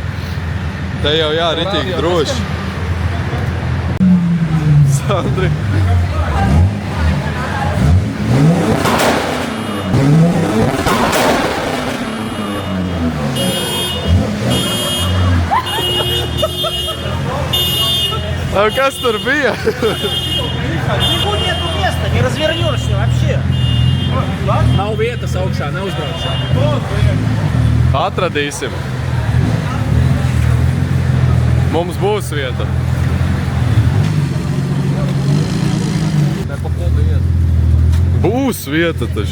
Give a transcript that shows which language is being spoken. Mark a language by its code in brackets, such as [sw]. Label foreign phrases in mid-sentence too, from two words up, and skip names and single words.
[lv] Te jau jā, ritīgi droši. Sandri. Kas tur bija? [ru] Ничего нету места, не развернешься вообще. [lv] Nav vietas augšā, neuzbraukšā. Atradīsim. Mums būs vieta. Ne pa podu iet. Būs vieta taču.